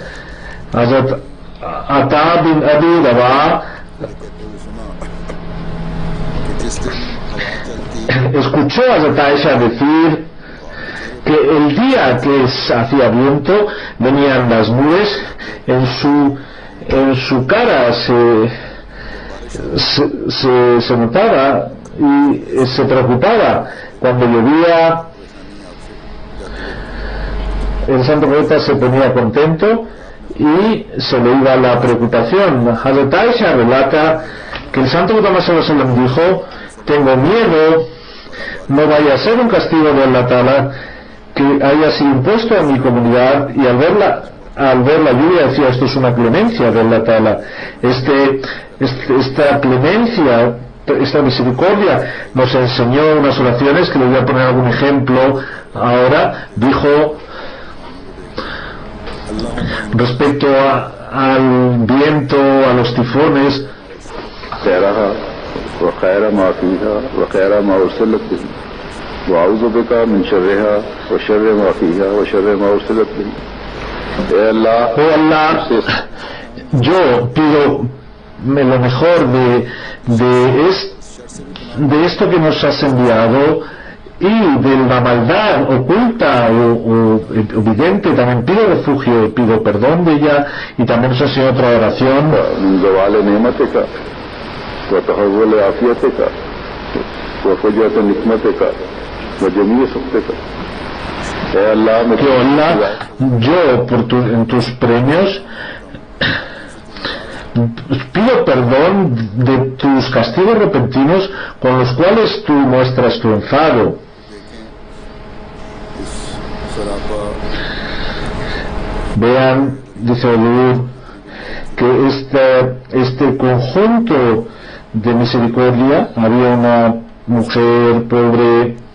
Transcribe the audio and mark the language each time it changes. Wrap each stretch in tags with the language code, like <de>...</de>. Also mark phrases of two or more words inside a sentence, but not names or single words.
<es>Hazrat Ata bin Abi Rabah escuchó a Hazrat Aisha decir que el día que hacía viento venían las nubes, en su cara se notaba y se preocupaba. Cuando llovía, el santo profeta se ponía contento y se le iba la preocupación. Hazrat Aisha relata que el santo profeta</es> <ar>صلى الله عليه وسلم</ar> <es>dijo: tengo miedo, no vaya a ser un castigo de</es> <ar>الله تعالى</ar> <es>que haya sido impuesto a mi comunidad. Y al ver la lluvia decía: esto es una clemencia de</es> <ar>الله تعالى.</ar> <es>Esta clemencia, esta misericordia. Nos enseñó unas oraciones que le voy a poner algún ejemplo ahora. Dijo respecto al viento, a los tifones:</es> <ar>وخير ما فيها وخير ما أرسلت به وأعوذ بك من شرها وشر ما فيها وشر ما أرسلت به.</ar> <es>Oh Allah, yo pido lo mejor de esto que nos has enviado y de la maldad oculta o evidente. También pido refugio, pido perdón de ella. Y también nos enseñó otra oración:</es> <ar>وتحول عافيتك وفجأة نقمتك وجميع سخطك.</ar> <es>Que Allah, yo en tus premios pido perdón de tus castigos repentinos con los cuales tú muestras tu enfado. Vean, dice Alú, que este conjunto de misericordia, había una mujer pobre</es>